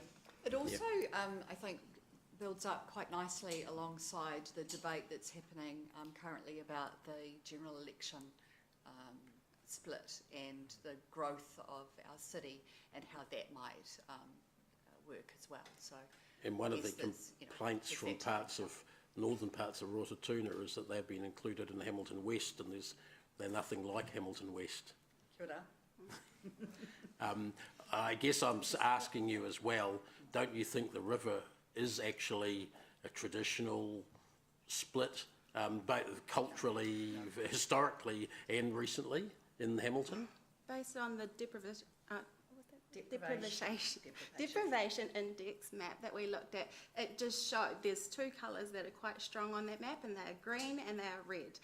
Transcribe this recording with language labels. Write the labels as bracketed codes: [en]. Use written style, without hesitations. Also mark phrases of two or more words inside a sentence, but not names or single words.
[en] It also, I think, builds up quite nicely alongside the debate that's happening currently about the general election split and the growth of our city and how that might work as well. So, and one of the complaints from northern parts of Rotatuna is that they've been included in Hamilton West, and they're nothing like Hamilton West. [mi] Kia ora. [en] I guess I'm asking you as well, don't you think the river is actually a traditional split, both culturally, historically and recently in Hamilton? Based on the deprivation index map that we looked at, it just showed there's 2 colours that are quite strong on that map, and they are green and they are red.